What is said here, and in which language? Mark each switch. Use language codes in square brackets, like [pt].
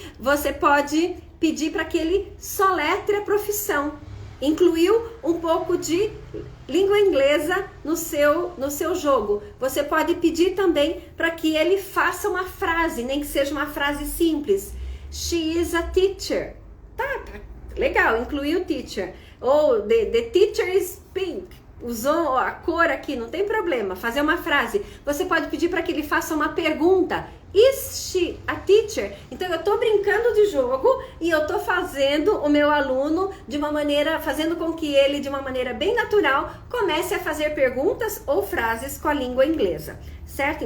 [pt] Você pode pedir para que ele soletre a profissão. Incluiu um pouco de língua inglesa no seu jogo. Você pode pedir também para que ele faça uma frase, nem que seja uma frase simples. [en] She is a teacher. [pt] Tá, legal, incluiu teacher. [en] Ou the teacher is pink. [pt] Usou a cor aqui, não tem problema. Fazer uma frase. Você pode pedir para que ele faça uma pergunta. [en] Is she a teacher? [pt] Então eu tô brincando de jogo e eu tô fazendo o meu aluno de uma maneira, fazendo com que ele de uma maneira bem natural comece a fazer perguntas ou frases com a língua inglesa, certo?